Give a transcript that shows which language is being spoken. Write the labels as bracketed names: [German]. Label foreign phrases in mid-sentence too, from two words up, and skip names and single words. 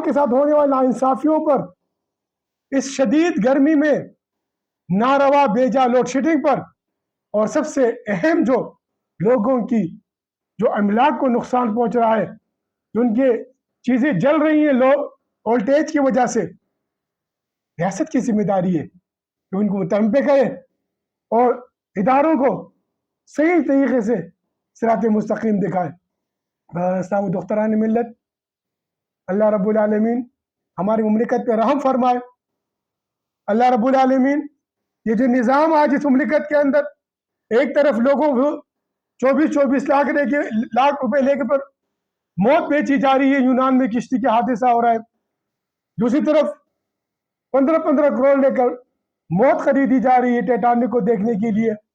[Urdu] کے ساتھ ہونے والی ناانصافیوں پر، اس شدید گرمی میں ناروا بیجا لوڈ شیڈنگ پر، اور سب سے اہم جو لوگوں کی جو املاک کو نقصان پہنچ رہا ہے، جو ان کے چیزیں جل رہی ہیں [English] low voltage [Urdu] کی وجہ سے، ریاست کی ذمہ داری ہے کہ ان کو متنبہ کرے اور اداروں کو صحیح طریقے سے صراط مستقیم دکھائے۔ اسلام و دختران ملت، اللہ رب العالمین ہماری مملکت پہ رحم فرمائے۔ اللہ رب العالمین یہ جو نظام آج اس مملکت کے اندر، ایک طرف لوگوں کو 24 لاکھ روپے لے کے پر موت بیچی جا رہی ہے، یونان میں کشتی کا حادثہ ہو رہا ہے، دوسری طرف 15 کروڑ لے کر موت خریدی جا رہی ہے ٹیٹانک کو دیکھنے کے لیے۔